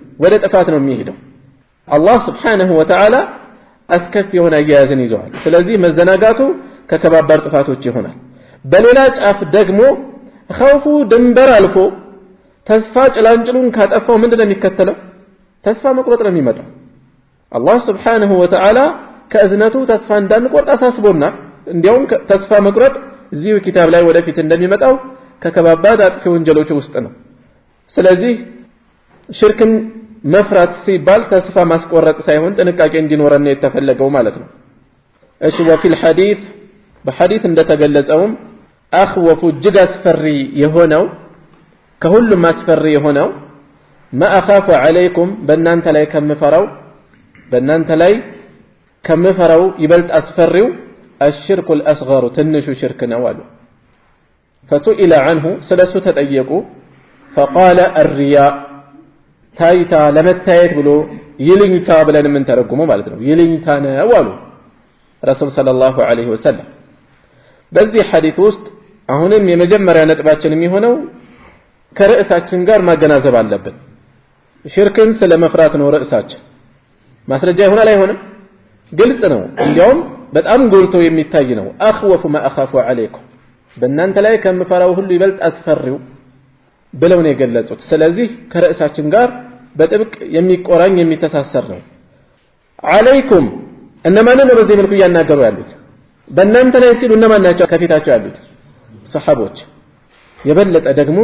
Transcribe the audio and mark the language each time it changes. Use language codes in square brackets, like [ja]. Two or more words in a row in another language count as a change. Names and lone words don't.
[am] ወደ ጥፋት ነው የሚሄደው አላህ [ar] سبحانه وتعالى [am] አስከፊ የሆነ አያያዝን ይዘዋል ስለዚህ መዘናጋቱ ከከባባር ጥፋቶች ይሆናል በሌላ ጫፍ ደግሞ خوፉ ድንበር አልፎ ተስፋ ጭላንጭሉን ካጠፋው ምንድነው የሚከተለው ተስፋ መቁረጥ ነው የሚመጣው አላህ [ar] سبحانه وتعالى [am] ከእዝነቱ ተስፋ እንዳንቆርጥ አሳስቦና እንዲያውም ተስፋ መቁረጥ እዚሁ ኪታብ ላይ ወደፊት እንደሚመጣው ከከባባድ አጥፊ ወንጀሎች ውስጥ ነው ስለዚህ ሽርክን መፍራት ሲባል ተስፋ ማስቆረጥ ሳይሆን ጥንቃቄ እንዲኖረን የተፈለገው ማለት ነው እሺ [ar] وفي الحديث [am] በሐዲስ እንደተገለጸውም አخوف እጅግ አስፈሪ የሆነው ከሁሉም አስፈሪ የሆነው [ar] ما اخاف عليكم [am] በእናንተ ላይ ከምፈራው ይበልጥ አስፈሪው [ar] الشرك الأصغر [am] ትንሹ ሽርክ ነው አሉ [ar] فسئل عنه [am] ስለሱ ተጠየቁ [ar] فقال الرياء [am] ታይታ ለመታየት ብሎ ይልኝታ ብለን ምን ተረጉመው ማለት ነው ይልኝታ ነው አሉ ረሱል [ar] صلى الله عليه وسلم [am] በዚህ ሐዲስ ውስጥ አሁንም የመጀመሪያ ነጥባችን የሚሆነው ከርዕሳችን ጋር ማገናዘብ አለብን ሽርክን ስለመፍራት ነው ርዕሳችን ማስረጃ ይሆናል አይሆንም ግልጽ ነው እንዲያውም በጣም ጎልቶ የሚታይ ነው [ar] أخوف ما أخاف عليكم [am] በእናንተ ላይ ከምፈራው ሁሉ ይበልጥ አስፈሪው ብለው ነው የገለጹት ስለዚህ ከርዕሳችን ጋር በጥብቅ የሚቆራኝ የሚተሳሰር ነው عليكم እነማን ነው በዚህ መልኩ ያናገሩ ያሉት በእናንተ ላይ ሲሉ እነማን ናቸው ከፊታቸው ያሉት ሰሃቦች የበለጠ ደግሞ